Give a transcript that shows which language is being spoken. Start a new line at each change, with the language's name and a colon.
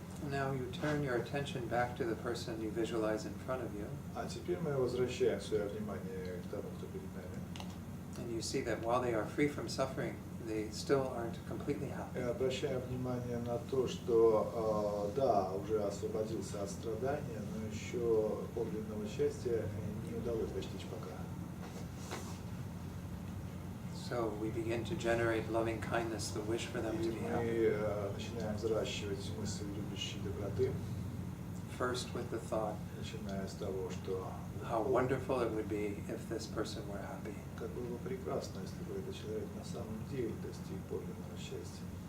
English: Now you turn your attention back to the person you visualize in front of you,
Russian: А теперь мы возвращаем свое внимание к тому, кто перед нами.
English: and you see that while they are free from suffering, they still aren't completely happy.
Russian: И обращаем внимание на то, что да, уже освободился от страдания, но еще подлинного счастья не удалось достичь пока.
English: So we begin to generate loving kindness, the wish for them
Russian: И
English: to be happy.
Russian: мы начинаем взращивать мысль любящей доброты,
English: First with the thought,
Russian: начиная с того, что
English: how wonderful it would be if this person were happy.
Russian: как было бы прекрасно, если бы этот человек на самом деле достиг подлинного счастья.